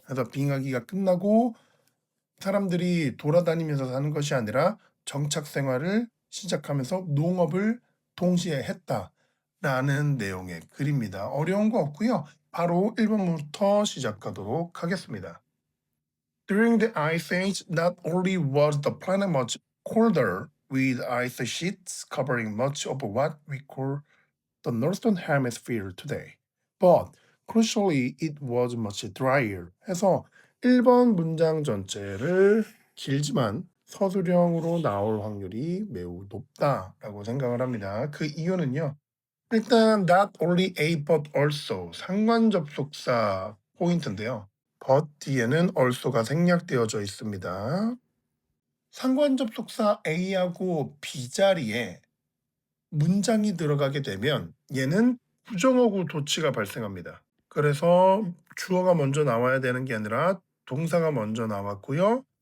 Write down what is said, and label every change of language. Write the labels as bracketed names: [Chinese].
[Korean] 그래서 빙하기가 끝나고 사람들이 돌아다니면서 사는 것이 아니라 정착 생활을 시작하면서 농업을 동시에 했다라는 내용의 글입니다. 어려운 거 없고요. 바로 1번부터 시작하도록 하겠습니다. [English] During the Ice Age, not only was the planet much colder, with ice sheets covering much of what we call the northern hemisphere today, but crucially, it was much drier. [Korean] 해서 1번 문장 전체를 길지만 서술형으로 나올 확률이 매우 높다라고 생각을 합니다. 그 이유는요. 일단 not only a but also 상관 접속사 포인트인데요. but 뒤에는 also가 생략되어져 있습니다. 상관 접속사 A하고 B 자리에 문장이 들어가게 되면 얘는 부정어구 도치가 발생합니다. 그래서 주어가 먼저 나와야 되는 게 아니라 동사가 먼저 나왔고요.